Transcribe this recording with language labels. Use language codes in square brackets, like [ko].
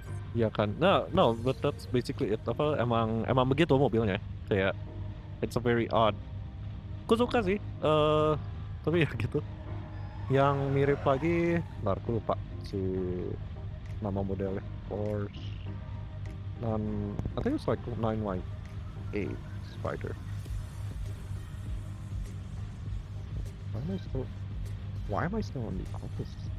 [id] Ya kan, [en] no, but that's basically it. [id] Apa emang begitu mobilnya, kayak [en] it's a very odd. [id] Aku suka sih, tapi ya gitu. Yang mirip lagi, ntar aku lupa si nama modelnya. [en] Porsche, I think it's like 998 Spider. Why am I still on the office?